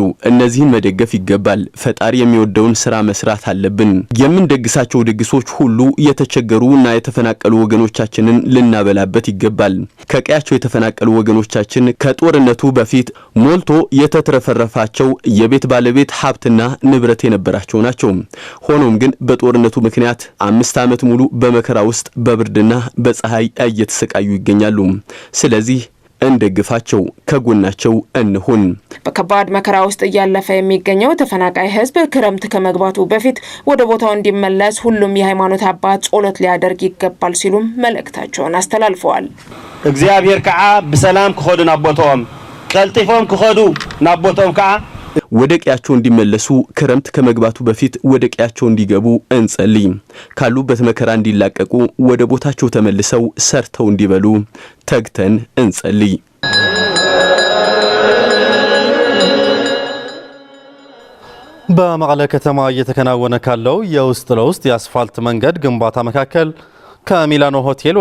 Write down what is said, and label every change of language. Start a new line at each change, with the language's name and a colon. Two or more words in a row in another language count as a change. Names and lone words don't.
Amharic: እነዚህን መደገፍ ይገባል። ፈጣሪ የሚወደውን ስራ መስራት አለብን። የምንደግሳቸው ድግሶች ሁሉ የተቸገሩና የተፈናቀሉ ወገኖቻችንን ልናበላበት ይገባል። ከቀያቸው የተፈናቀሉ ወገኖቻችን ከጦርነቱ በፊት ሞልቶ የተትረፈረፋቸው የቤት ባለቤት ሀብትና ንብረት የነበራቸው ናቸው። ሆኖም ግን በጦርነቱ ምክንያት 5 ዓመት ሙሉ በመከራ ውስጥ በብርድና በፀሐይ እየተሰቃዩ ይገኛሉ። ስለዚህ እንደግፋቸው፣ ከጎናቸው እንሁን። በከባድ መከራ ውስጥ እያለፈ የሚገኘው ተፈናቃይ ህዝብ ክረምት ከመግባቱ በፊት ወደ ቦታው እንዲመለስ ሁሉም የሃይማኖት አባት ጸሎት ሊያደርግ ይገባል ሲሉም መልእክታቸውን አስተላልፈዋል።
Tigrinya: እግዚአብሔር ከዓ በሰላም ከሆዱ ናቦቶም ቀልጢፎም ከሆዱ ናቦቶም ከዓ
Amharic: ወደ ቀያቸው እንዲመለሱ ክረምት ከመግባቱ በፊት ወደ ቀያቸው እንዲገቡ እንጸልይ። ካሉበት መከራ እንዲላቀቁ ወደ ቦታቸው ተመልሰው ሰርተው እንዲበሉ ተግተን እንጸልይ። በመቀለ ከተማ እየተከናወነ ካለው የውስጥ ለውስጥ የአስፋልት መንገድ ግንባታ መካከል ከሚላኖ ሆቴል